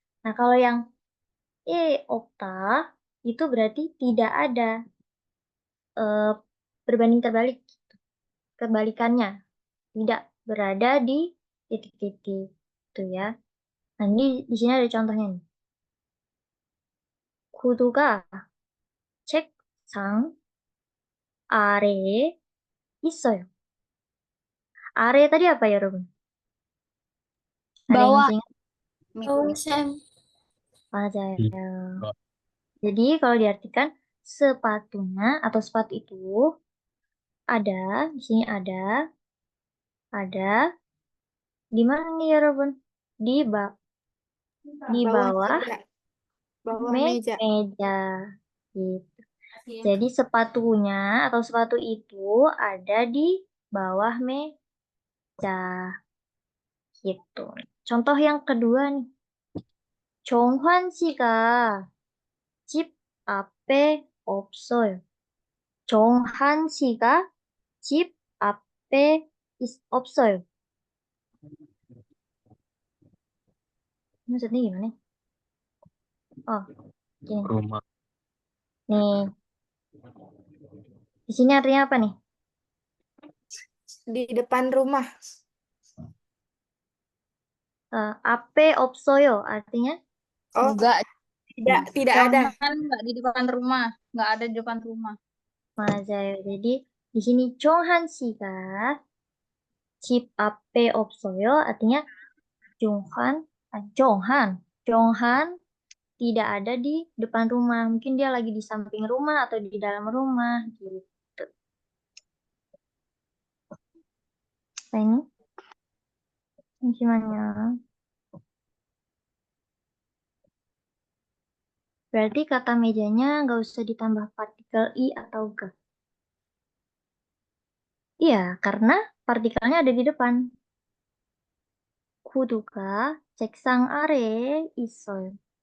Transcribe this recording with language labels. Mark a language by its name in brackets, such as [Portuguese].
[Indonesian] Nah, kalau yang okta itu berarti tidak ada eh, berbanding terbalik. Kebalikannya, tidak berada di titik-titik. Itu ya. Nah, ini di sini ada contohnya nih. [Korean] 구두가 책상 아래에 있어요. [Indonesian] 아래 tadi apa ya, Robin? Ada yang Bawah. masih ingat? Oh, Sam. [Korean] 맞아요. [Indonesian] Jadi kalau diartikan sepatunya atau sepatu itu ada, di sini ada di mana nih ya, Robin? Di di bawah meja. Bawah meja. meja. Gitu. Jadi sepatunya atau sepatu itu ada di bawah meja. Gitu. Contoh yang kedua nih. [Korean] 정환 씨가 집 앞에 없어요. 정한 씨가 집 앞에 없어요. [Indonesian] Maksudnya gimana? Oh, gini. Rumah. Nih, di sini artinya apa nih? Di depan rumah. Ape [Korean] 없어요 [Indonesian] artinya Oh, Enggak. tidak ada. Jangan nggak di depan rumah, nggak ada di depan rumah. [Korean] 맞아요. [Indonesian] Jadi Di sini [Korean] Jonghan 씨가 집 앞에 없어요. [Indonesian] Artinya Jonghan tidak ada di depan rumah. Mungkin dia lagi di samping rumah atau di dalam rumah gitu. Nah, ini gimana? Berarti kata mejanya nggak usah ditambah partikel i atau g. Iya, karena partikelnya ada di depan. [Korean] 구두가 책상 아래에 있어요.